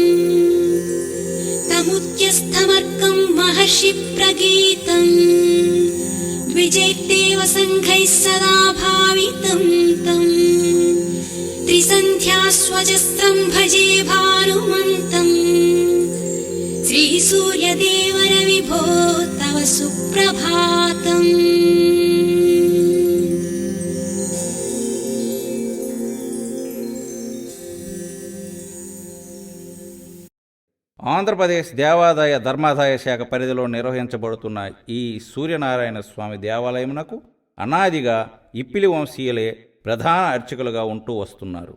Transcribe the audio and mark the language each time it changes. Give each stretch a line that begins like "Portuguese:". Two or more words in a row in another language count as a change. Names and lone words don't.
Sanskrit: तमुच्चस्थमर्कं महर्षिप्रगीतम् द्विजैर्देव सङ्घैः सदा भावितं तम् त्रिसन्ध्यास्वजस्त्रं भजे भानुमन्तम् श्रीसूर्यदेवरविभो तव सुप्रभातम्
Telugu: ఆంధ్రప్రదేశ్ దేవాదాయ ధర్మాదాయ శాఖ పరిధిలో నిర్వహించబడుతున్న ఈ సూర్యనారాయణ స్వామి దేవాలయమునకు అనాదిగా ఇప్పిలి వంశీయులే ప్రధాన అర్చకులుగా ఉంటూ వస్తున్నారు.